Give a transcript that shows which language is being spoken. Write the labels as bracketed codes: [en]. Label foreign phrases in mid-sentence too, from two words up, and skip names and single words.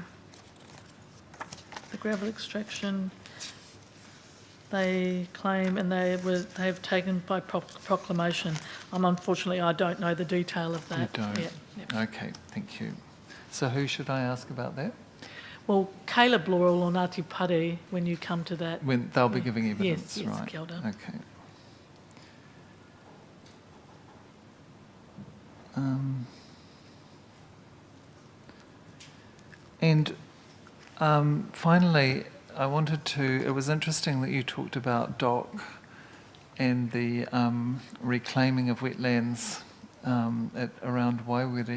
[en] The gravel extraction, they claim, and they've taken by proclamation. Unfortunately, I don't know the detail of that. You don't? Yeah, yeah. Okay, thank you. So who should I ask about that? Well, Caleb Laurel or Ngāti Pare, when you come to that. When they'll be giving evidence, yes, right? [mi] kia ora. [en] Okay. And finally, I wanted to, it was interesting that you talked about DOC and the reclaiming of wetlands around Waiwere.